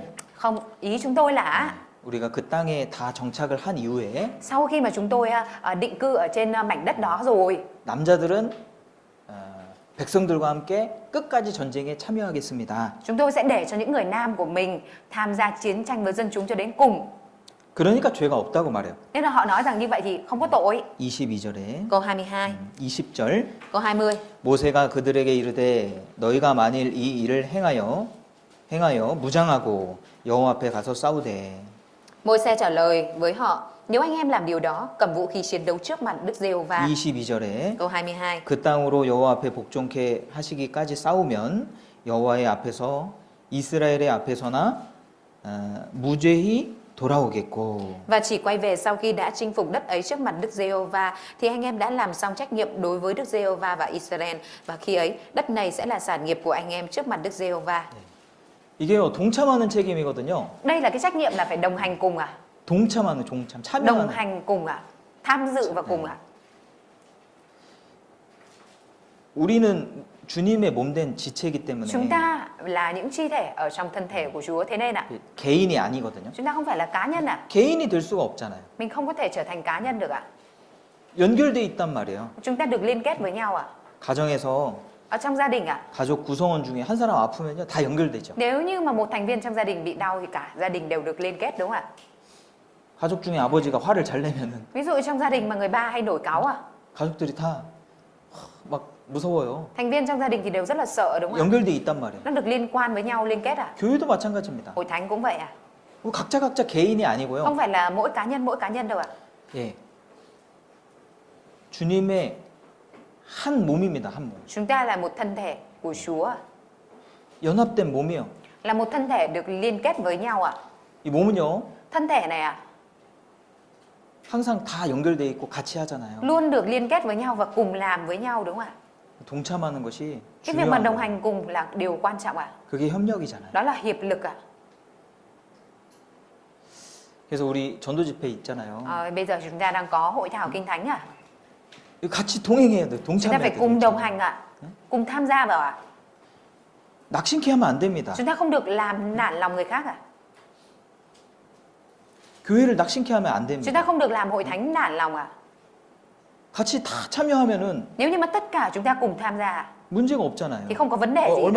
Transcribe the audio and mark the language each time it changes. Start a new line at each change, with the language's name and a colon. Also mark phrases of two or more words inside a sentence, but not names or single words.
Vietnamese: Không, ý chúng tôi là
Korean: 우리가 그 땅에 다 정착을 한 이후에
Vietnamese: sau khi mà chúng tôi định cư ở trên mảnh đất đó rồi,
Korean: 남자들은 백성들과 함께 끝까지 전쟁에 참여하겠습니다.
Vietnamese: Chúng tôi sẽ để cho những người nam của mình tham gia chiến tranh với dân chúng cho đến cùng.
Korean: 그러니까 죄가 없다고 말해요.
Vietnamese: Nên là họ nói rằng như vậy thì không có tội.
Korean: 22절에
Vietnamese: Câu 22,
Korean: 20절
Vietnamese: câu 20.
Korean: 모세가 그들에게 이르되 너희가 만일 이 일을 행하여 무장하고 여호와 앞에 가서 싸우되
Vietnamese: Môi-se trả lời với họ, nếu anh em làm điều đó, cầm vũ khí chiến đấu trước mặt Đức Giê-hô-va.
Korean: 22절에
Vietnamese: Câu 22.
Korean: 그 땅으로 여호와 앞에 복종케 하시기까지 싸우면 여호와의 앞에서 이스라엘의 앞에서나 무죄히 돌아오겠고.
Vietnamese: Và chỉ quay về sau khi đã chinh phục đất ấy trước mặt Đức Giê-hô-va thì anh em đã làm xong trách nhiệm đối với Đức Giê-hô-va và Israel, và khi ấy đất này sẽ là sản nghiệp của anh em trước mặt Đức Giê-hô-va.
Korean: 이게요 동참하는 책임이거든요.
Vietnamese: Đây là cái trách nhiệm là phải đồng hành cùng à?
Korean: 동참,
Vietnamese: Đồng
Korean: 참여하는.
Vietnamese: hành cùng à? Tham dự và cùng à?
Korean: 우리는 주님의 몸된 지체이기 때문에
Vietnamese: Chúng ta là những chi thể ở trong thân thể của Chúa, thế nên ạ,
Korean: 개인이 아니거든요.
Vietnamese: chúng ta không phải là cá nhân ạ.
Korean: 개인이 될 수가 없잖아요.
Vietnamese: Mình không có thể trở thành cá nhân được ạ.
Korean: 연결돼 있단 말이에요.
Vietnamese: Chúng ta được liên kết với nhau ạ.
Korean: 가정에서
Vietnamese: Ở trong gia đình ạ,
Korean: 가족 구성원 중에 한 사람 아프면요 다 연결되죠.
Vietnamese: nếu như mà một thành viên trong gia đình bị đau thì cả gia đình đều được liên kết, đúng không ạ?
Korean: 가족 중에 아버지가 화를 잘 내면은
Vietnamese: Ví dụ trong gia đình mà người ba hay nổi cáu à,
Korean: 가족들이 다 막 무서워요.
Vietnamese: thành viên trong gia đình thì đều rất là sợ, đúng không ạ?
Korean: 연결돼 있단 말이에요.
Vietnamese: Nó được liên quan với nhau, liên kết à?
Korean: 교회도 마찬가지입니다.
Vietnamese: Hội thánh cũng vậy à?
Korean: 각자 개인이 아니고요.
Vietnamese: Không phải là mỗi cá nhân đâu ạ.
Korean: 예. 주님의 한 몸입니다. 한 몸.
Vietnamese: Chúng ta là một thân thể của Chúa ạ.
Korean: 연합된 몸이요.
Vietnamese: Là một thân thể được liên kết với nhau ạ.
Korean: 이 몸은요.
Vietnamese: Thân thể này ạ,
Korean: 항상 다 연결돼 있고 같이 하잖아요.
Vietnamese: luôn được liên kết với nhau và cùng làm với nhau, đúng không ạ?
Korean: 동참하는 것이
Vietnamese: Cái việc mà
Korean: 중요한
Vietnamese: đồng
Korean: 거예요.
Vietnamese: hành cùng là điều quan trọng ạ.
Korean: 그게 협력이잖아요.
Vietnamese: Đó là hiệp lực ạ.
Korean: 그래서 우리 전도 집회 있잖아요.
Vietnamese: Bây giờ chúng ta đang có hội thảo kinh thánh ạ.
Korean: 같이 동행해야 돼.
Vietnamese: Chúng ta
Korean: 동참해야
Vietnamese: phải
Korean: 돼.
Vietnamese: cùng đồng hành ạ. Cùng tham gia vào ạ.
Korean: 낙심케 하면 안 됩니다.
Vietnamese: Chúng ta không được làm nản lòng người khác ạ.
Korean: 교회를 낙심케 하면 안
Vietnamese: Chúng ta
Korean: 됩니다.
Vietnamese: không được làm hội thánh nản lòng ạ.
Korean: 같이 다 참여하면은
Vietnamese: Nếu như mà tất cả chúng ta cùng tham gia ạ,
Korean: 문제가 없잖아요.
Vietnamese: thì không có vấn đề gì, đúng không